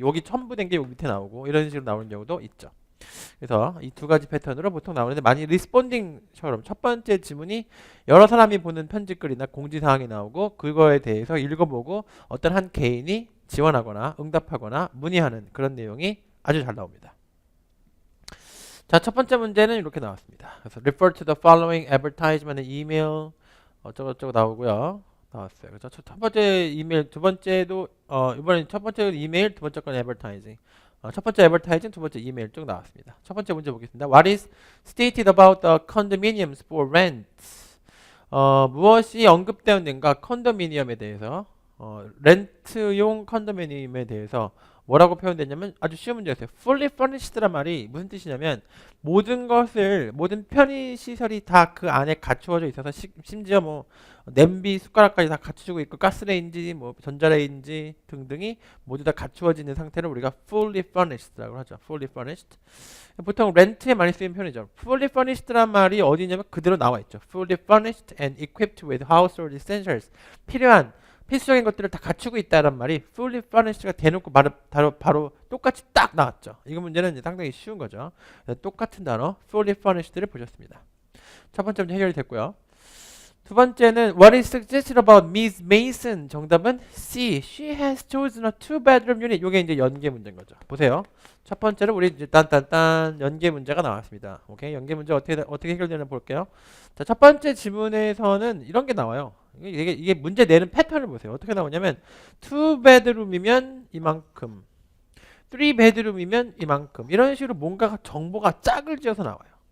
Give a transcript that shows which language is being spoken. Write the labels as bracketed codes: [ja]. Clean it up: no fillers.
[ko] 여기 첨부된 게 여기 밑에 나오고 이런 식으로 나오는 경우도 있죠. 그래서 이 두 가지 패턴으로 보통 나오는데 많이 리스폰딩처럼 첫 번째 지문이 여러 사람이 보는 편지글이나 공지사항이 나오고 그거에 대해서 읽어보고 어떤 한 개인이 지원하거나 응답하거나 문의하는 그런 내용이 아주 잘 나옵니다. 자, 첫 번째 문제는 이렇게 나왔습니다. 그래서 [en] refer to the following advertisement and email [ko] 어쩌고저쩌고 나오고요. 나왔어요. 그래서 첫 번째 이메일, 두 번째도 이번엔 첫 번째 이메일, 두 번째 건 advertising. 첫 번째 advertising, 두 번째 이메일 쭉 나왔습니다. 첫 번째 문제 보겠습니다. [en] What is stated about the condominiums for rent? [ko] 무엇이 언급되었는가 컨도미니엄에 대해서 렌트용 컨도미니엄에 대해서 뭐라고 표현됐냐면 아주 쉬운 문제였어요. fully furnished란 말이 무슨 뜻이냐면 모든 것을 모든 편의 시설이 다 그 안에 갖추어져 있어서 심지어 뭐 냄비 숟가락까지 다 갖추고 있고 가스레인지 뭐 전자레인지 등등이 모두 다 갖추어져 있는 상태를 우리가 fully furnished라고 하죠. [en] fully furnished. [ko] 보통 렌트에 많이 쓰이는 표현이죠. fully furnished란 말이 어디냐면 그대로 나와 있죠. [en] fully furnished and equipped with household essentials. [ko] 필요한 필수적인 것들을 다 갖추고 있다는 말이 fully furnished가 대놓고 바로 똑같이 딱 나왔죠. 이 문제는 이제 상당히 쉬운 거죠. 똑같은 단어 fully furnished를 보셨습니다. 첫 번째 문제 해결이 됐고요. 두 번째는 [en] what is suggested about Miss Mason? [ko] 정답은 C. [en] She has chosen a two-bedroom unit. [ko] 이게 이제 연계 문제인 거죠. 보세요. 첫 번째로 우리 이제 딴딴딴 연계 문제가 나왔습니다. 오케이, 연계 문제 어떻게 해결되나 볼게요. 자, 첫 번째 지문에서는 이런 게 나와요. 이게 문제 내는 패턴을 보세요. 어떻게 나오냐면 two bedroom이면 이만큼, three bedroom이면 이만큼 이런 식으로 뭔가 정보가 짝을 지어서 나와요.